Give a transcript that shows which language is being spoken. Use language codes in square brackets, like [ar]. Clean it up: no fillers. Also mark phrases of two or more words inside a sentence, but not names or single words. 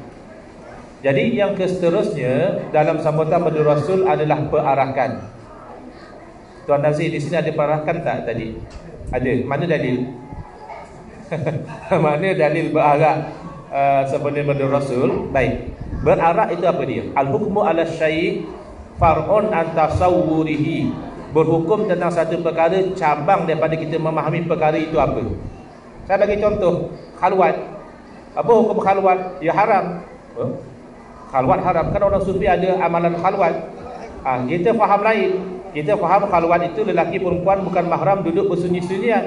[ms] Jadi yang seterusnya dalam sambutan pada Rasul adalah perarakan. Tuan Nazir, di sini ada perarakan tak tadi? Ada. Mana dalil? Mana dalil berarak sebelum pada Rasul? Baik. Berarak itu apa dia? [ar] الحكم على الشيء فرع عن تصوره. [ms] Berhukum tentang satu perkara cabang daripada kita memahami perkara itu apa. Saya bagi contoh, khalwat. Apa hukum khalwat? Ya haram. Khalwat haram. Kan orang sufi ada amalan khalwat. Kita faham lain. Kita faham khalwat itu lelaki perempuan bukan mahram duduk bersunyi-sunyian.